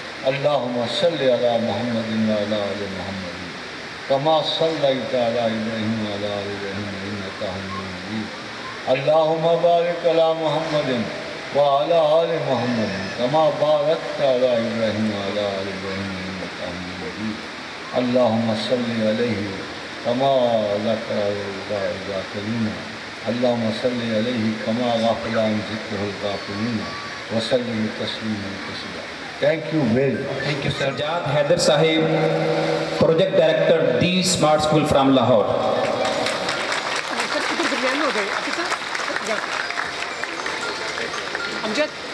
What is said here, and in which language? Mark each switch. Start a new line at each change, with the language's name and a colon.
Arabic: اللهم صل على محمد وعلى آل محمد كما صليت على إبراهيم وعلى آل إبراهيم إنك حميد مجيد اللهم بارك على محمد وعلى آل محمد كما باركت على إبراهيم وعلى آل إبراهيم إنك حميد مجيد اللهم صل عليه كما ذكر الذاكرين اللهم صل عليه كما غفل عن ذكره الغافلين وسلم تسليما كثيرا.
English: Thank you very much. Thank you, sir. Sajjad Haider Sahib, Project Director, D Smart School from Lahore.
Urdu: سر ادھر درمیان میں ہو جائے آپ کے ساتھ امجد